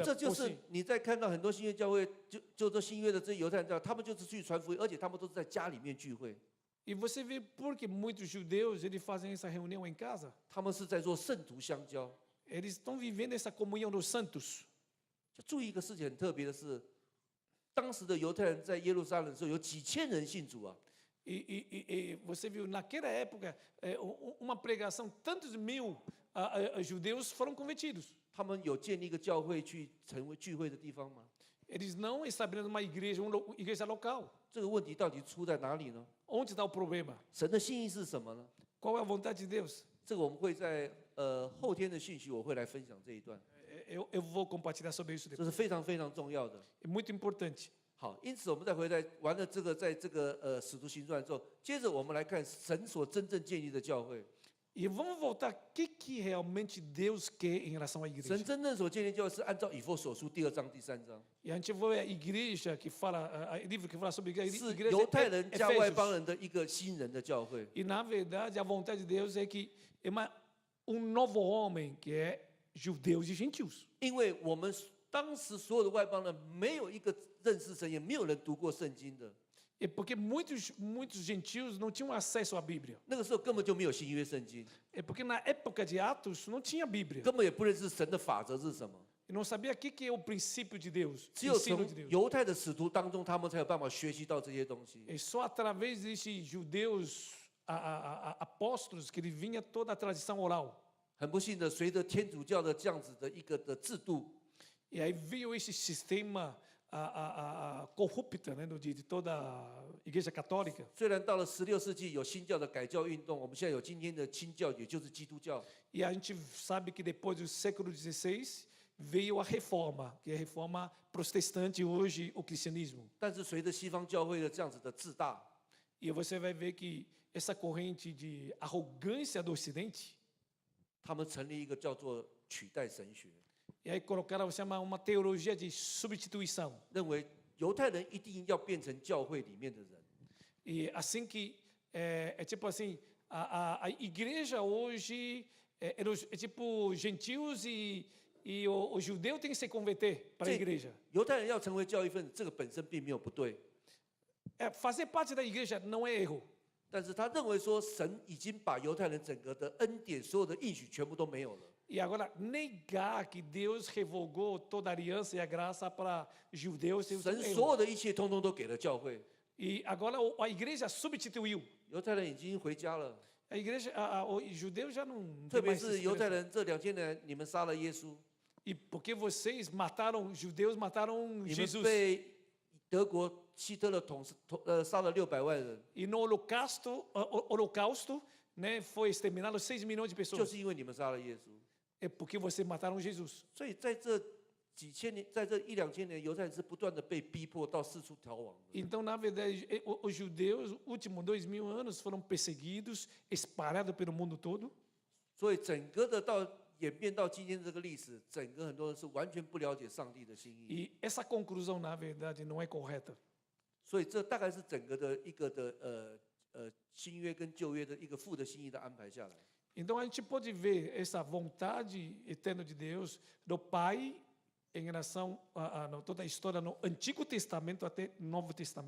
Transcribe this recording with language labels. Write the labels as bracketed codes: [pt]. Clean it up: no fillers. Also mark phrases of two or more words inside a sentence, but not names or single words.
[zh] 这就 [pt] por [zh] 是 [pt] si? [zh] 你在看到很多新约教会，就这新约的这些犹太人教，他们就是去传福音，而且他们都是在家里面聚会， [pt] E você vê por que muitos judeus eles fazem essa reunião em casa. [zh] 他们是在做圣徒相交。 [pt] Eles estão vivendo essa comunhão dos santos. [zh] 就注意一个事情很特别的是，当时的犹太人在耶路撒冷的时候，有几千人信主啊。 [pt] E você viu naquela época uma pregação, tantos mil judeus foram convertidos. [zh] 他们有建立一个教会去成为聚会的地方吗？ [pt] Eles não estabeleceram uma igreja, uma igreja local. [zh] 这个问题到底出在哪里呢？ [pt] Onde está o problema? [zh] 神的心意是什么呢？ [pt] Qual é a vontade de Deus? [zh] 这个我们会在后天的讯息我会来分享这一段， [pt] Eu vou compartilhar sobre isso [zh] 这 [pt] depois. [zh] 是非常非常重要的。 [pt] É muito importante. [zh] 好，因此我们再回来完了这个，在这个使徒行传之后，接着我们来看神所真正建立的教会。 [pt] E vamos voltar, o que realmente Deus quer em relação à [zh] 神 [pt] igreja? [zh] 真正所建立的教会是按照以弗所书2章第3章， [pt] E a gente vai à igreja que fala, livro que fala sobre igreja, [zh] 是 [pt] igreja [zh] 犹太人加外邦 [pt] Efésios. [zh] 人的一个新人的教会。 [pt] E na verdade a vontade de Deus é que é novo homem que é judeus e gentios. [zh] 因为我们当时所有的外邦人没有一个认识神，也没有人读过圣经的， [pt] É porque muitos gentios não tinham acesso à Bíblia. [zh] 那个时候根本就没有新约圣经， [pt] É porque na época de Atos não tinha Bíblia. [zh] 根本也不认识神的法则是什么。 [pt] E não sabia o que é o princípio de Deus, [zh] 只有 [pt] ensino [zh] 从 [pt] de Deus. [zh] 犹太的使徒当中，他们才有办法学习到这些东西。 [pt] É só através desses judeus apóstolos que ele vinha toda a tradição oral. [zh] 很不幸的，随着天主教的这样子的一个的制度， [pt] E aí veio esse sistema corrupto, né, de toda a igreja católica. [zh] 虽然到了16世纪有新教的改教运动，我们现在有今天的新教，也就是基督教。 [pt] E a gente sabe que depois do século XVI veio a reforma, que é a reforma protestante hoje, o cristianismo. [zh] 但是随着西方教会的这样子的自大， [pt] E você vai ver que essa corrente de arrogância do Ocidente, [zh] 他们成立一个叫做取代神学， [pt] e aí colocaram uma teologia de substituição. [zh] 认为犹太人一定要变成教会里面的人。 [pt] E assim que, é tipo assim, a igreja hoje é tipo gentios e o judeu tem que se converter para a igreja. [zh] 犹太人要成为教义分子，这个本身并没有不对， [pt] Fazer parte da igreja não é erro. [zh] 但是他认为说神已经把犹太人整个的恩典、所有的应许全部都没有了。 [pt] E agora, negar que Deus revogou toda a aliança e a graça para judeus, é [zh] 神 [pt] erro. [zh] 所有的一切通通都给了教会， [pt] E agora a igreja substituiu. [zh] 犹太人已经回家了。 [pt] A igreja, o judeu já não [zh] 特 [pt] tem [zh] 别 [pt] mais [zh] 是 [pt] essa [zh] 犹太 [pt] esperança. [zh] 人这2000年，你们杀了耶稣， [pt] E porque vocês mataram, judeus mataram [zh] 你们 [pt] Jesus. [zh] 被德国希特勒杀了600万人， [pt] E no holocausto, né, foi exterminado 6 milhões de [zh] 就 [pt] pessoas. [zh] 是因为你们杀了耶稣。 [pt] É porque vocês mataram Jesus. [zh] 所以在这几千年，在这1-2000年，犹太人是不断的被逼迫到四处逃亡的。 [pt] Então, na verdade, os judeus, últimos 2000 anos, foram perseguidos, espalhados pelo mundo todo. [zh] 所以整个的到演变到今天这个历史，整个很多人是完全不了解上帝的心意。 [pt] E essa conclusão, na verdade, não é correta. [zh] 所以这大概是整个的一个的新约跟旧约的一个父的心意的安排下来。 [pt] Então, a gente pode ver essa vontade eterna de Deus, do Pai, em relação a toda a história no Antigo Testamento até Novo Testamento.